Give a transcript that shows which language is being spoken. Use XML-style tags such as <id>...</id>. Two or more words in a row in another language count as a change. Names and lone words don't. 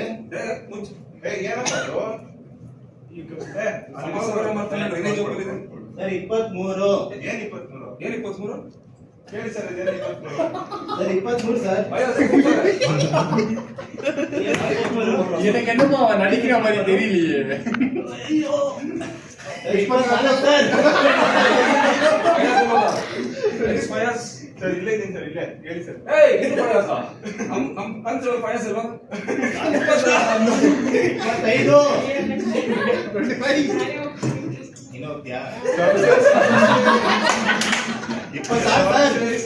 <kn>ಏನಪ್ಪ ಅದು ಸರ್ 23 ಏನ್ 23 ಏನ್ 23 ಹೇಳಿ ಸರ್ ಇದೇನು 23 ಸರ್ 23 ಸರ್</kn> <ta>எனக்கு என்னமோ அவன் நடிக்கிற மாதிரி தெரியலையே.</ta> <kn>24 ಸರ್ ಸರ್ ಇಲ್ಲೇ ಇದ್ದೀನಿ ಸರ್ ಇಲ್ಲೇ ಹೇಳಿ ಸರ್ ಇದು ಪಾಯಸ ನಮ್ ಪಂಚ ಪಾಯಸ ಅಲ್ವಾ 25 ಇನ್ನೋಗ್ತೀಯಾ 26</kn>